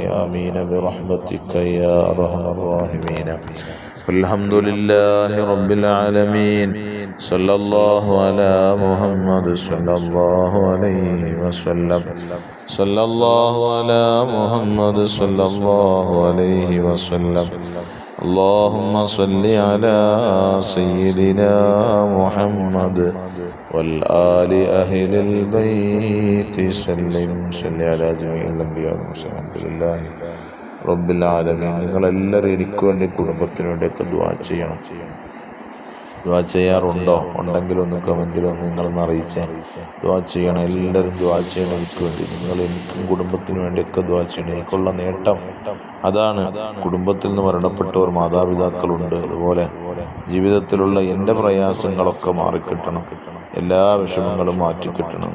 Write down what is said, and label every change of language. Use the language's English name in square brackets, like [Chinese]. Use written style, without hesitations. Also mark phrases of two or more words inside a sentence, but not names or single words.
[Arabic] آمين برحمتك يا أرحم الراحمين. الحمد لله رب العالمين. صلى الله على محمد صلى الله عليه وسلم. صلى الله على محمد صلى الله عليه وسلم. اللهم صل على سيدنا محمد والآل أهل البيت سلم. صل على جميع الأنبياء والمرسلين. الحمد لله رب العالمين. [Malayalam] നിങ്ങളെല്ലാവരും എനിക്ക് വേണ്ടി കുടുംബത്തിന് വേണ്ടിയൊക്കെ ദുആ ചെയ്യണം. ദുആ ചെയ്യാറുണ്ടോ? ഉണ്ടെങ്കിലൊന്ന് കമൻറ്റിലൊന്ന് നിങ്ങളൊന്ന് അറിയിച്ചേ. ദുആ ചെയ്യണം, എല്ലാവരും ദുആ ചെയ്യണം എനിക്ക് വേണ്ടി. നിങ്ങൾ എനിക്കും കുടുംബത്തിന് വേണ്ടിയൊക്കെ ദുആ ചെയ്യണം. എനിക്കുള്ള നേട്ടം അതാണ്. കുടുംബത്തിൽ നിന്ന് മരണപ്പെട്ടവർ മാതാപിതാക്കളുണ്ട്. അതുപോലെ ജീവിതത്തിലുള്ള എൻ്റെ പ്രയാസങ്ങളൊക്കെ മാറിക്കിട്ടണം, എല്ലാ വിഷമങ്ങളും മാറ്റിക്കിട്ടണം.